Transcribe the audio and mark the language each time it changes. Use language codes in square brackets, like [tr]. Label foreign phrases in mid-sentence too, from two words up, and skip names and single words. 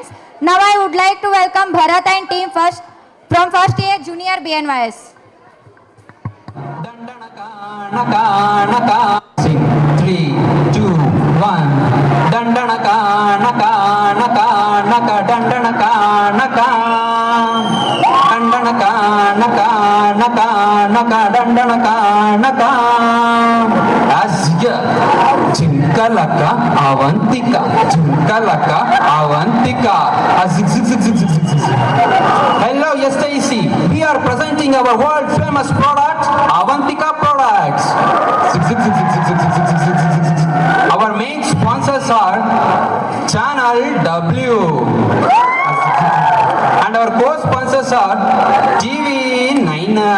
[en] Now I would like to welcome Bharat and team from first year junior BNYS. Sing 3, 2, 1. Dandanaka naka naka naka dandanaka naka dandanaka naka naka naka dandanaka naka. Asya Chinkalaka Avantika Chinkalaka Avantika. Hello, yes, Stacy. We are presenting our world famous product, Avantika products. Our main sponsors are Channel W. And our co-sponsors are TV9.